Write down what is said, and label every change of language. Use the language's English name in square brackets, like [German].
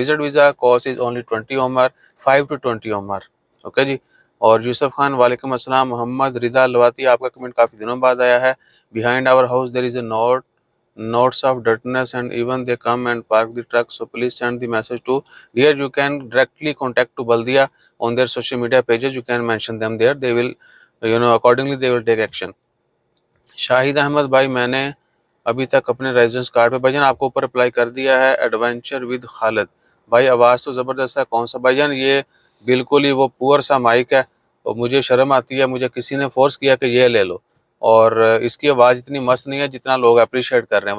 [English] Visit visa cost is only 20 Omar, 5 to 20 Omar. [Hindi] Okay जी। और यूसुफ खान, वालेकुम अस्सलाम। मोहम्मद रिदा लवाती, आपका कमेंट काफ़ी दिनों बाद आया है। [English] Behind our house there is a notes of dirtiness, and even they come and park the truck, so please send the message to here. You can directly contact to Baldia on their social media pages. You can mention them there, they will, accordingly they will take action. [Hindi] Shahid Ahmad भाई, मैंने अभी तक अपने residence card पे भाईजान आपको ऊपर apply कर दिया है। एडवेंचर विद खालिद भाई, आवाज़ तो ज़बरदस्त है। कौन सा भाईजान? ये बिल्कुल ही वो पुअर सा माइक है, और मुझे शर्म आती है, मुझे किसी ने फोर्स किया कि ये ले लो, और इसकी आवाज़ इतनी मस्त नहीं है जितना लोग अप्रिशिएट कर रहे हैं।